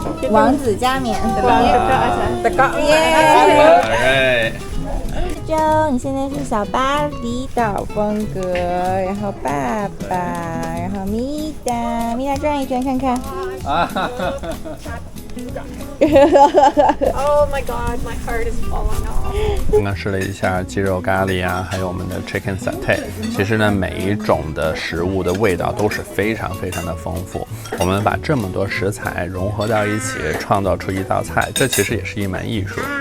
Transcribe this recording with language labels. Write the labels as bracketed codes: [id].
[zh] 王子加冕。 [en] Alright. [zh] 周，你现在是小巴厘岛风格，然后爸爸，然后米达转一圈看看。 [en] Oh my god, my heart is falling off. [zh] 刚刚试了一下鸡肉咖喱啊，还有我们的 chicken satay。其实呢，每一种的食物的味道都是非常非常的丰富。我们把这么多食材融合到一起，创造出一道菜，这其实也是一门艺术。